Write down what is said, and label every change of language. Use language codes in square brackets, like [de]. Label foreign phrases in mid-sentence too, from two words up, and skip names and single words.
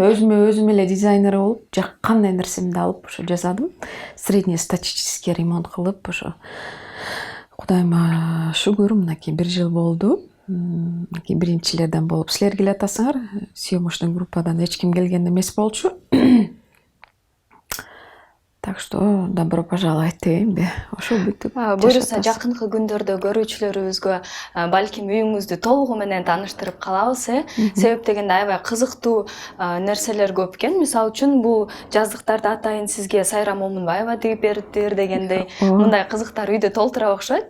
[ky] Өзүм эле дизайнер болуп, кандай нерсемди алып ошо жасадым. [ru] Среднестатический ремонт [ky] кылып ошо. Кудайыма шүгүр, мынакей 1 жыл болду. Биринчилерден болуп силер келатасыңар. Съемочный группадан эч ким келген эмес болчу. [ru] Так что добро пожаловать дейинби. [ky] Ошо бүтүп. Буюрса жакынкы күндөрдө көрүүчүлөрүбүзгө балким үйүңүздү толугу менен тааныштырып калабыз. Себеп дегенде аябай кызыктуу нерселер көп экен. Мисалы үчүн бул жаздыктарда атайын сизге сайра момун аябай тигип бериптир дегендей мындай кызыктар үйдө толтура окшойт.